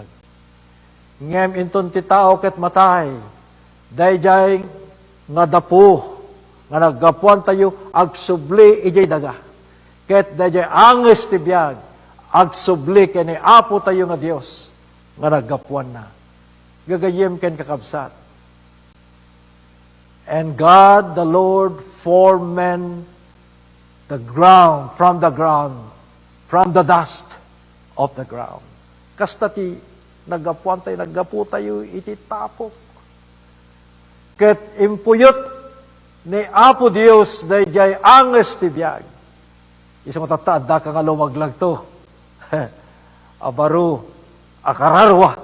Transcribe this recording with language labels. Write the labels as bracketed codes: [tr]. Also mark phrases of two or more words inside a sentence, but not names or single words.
[ilo] Ngem inton ti tao ket matay, dayjay nga dapo, nga naggapuan tayo, agsubli ijay daga. Ket dayjay anges ti biyag, agsubli kini Apo tayo nga Dios, nga naggapuan na. Gagayem ken kakabsat. [en] And God, the Lord, formed man the ground, from the dust of the ground. [ilo] Kasta ti naggapuan tayo, naggapu tayo, iti tapok. Ket impuyot ni Apo Dios, dayjay anges ti biyag. Isa matataad, da ka nga lumaglag to. Abaru, akararwa.